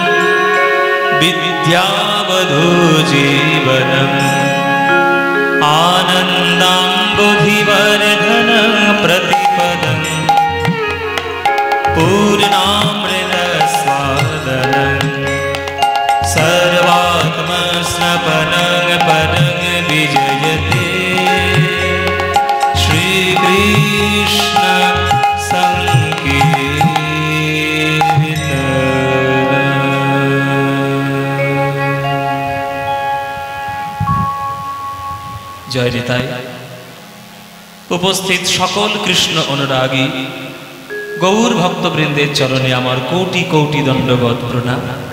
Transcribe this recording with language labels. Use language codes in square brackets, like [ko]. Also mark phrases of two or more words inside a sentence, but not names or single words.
[sa] विद्यावधूजीवनम् आनन्दाम्बुधिवर्धनं प्रतिपदम् पूर्णामृतस्वादनम् सर्वात्मस्नपनं परं विजयते [bn] श्रीकृष्ण জয় নিতাই। উপস্থিত সকল কৃষ্ণ অনুরাগী গৌর ভক্তবৃন্দের চরণে আমার কোটি কোটি দণ্ডবত প্রণাম।